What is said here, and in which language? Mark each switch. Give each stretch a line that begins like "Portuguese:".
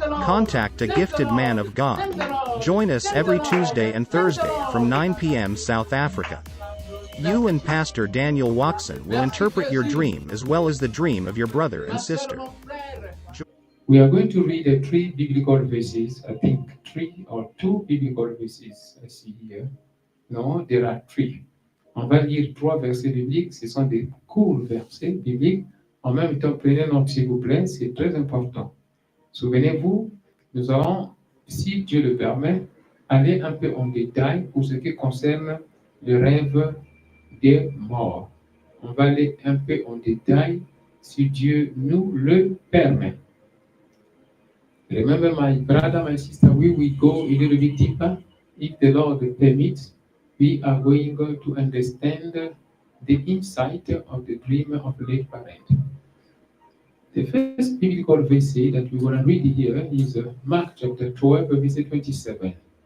English: Contact a gifted man of God. Join us every Tuesday and Thursday from 9 p.m. South Africa. You and Pastor Daniel Watson will interpret your dream as well as the dream of your brother and sister. We are going to read three biblical verses. I think 3 or 2 biblical verses. I see here. No, there are 3.
French: On va lire 3 versets bibliques. Ce sont des courts versets bibliques. En même temps, prenez note s'il vous plaît, c'est très important. Souvenez-vous, nous allons, si Dieu le permet, aller un peu en détail pour ce qui concerne le rêve des morts. On va aller un peu en détail si Dieu nous le permet.
English: Remember, my brother, my sister, we will go a little bit deeper. If the Lord permits, we are going to understand the insight of the dream of late parent. The first biblical verse that we want to read here is Mark chapter 12, verse 27.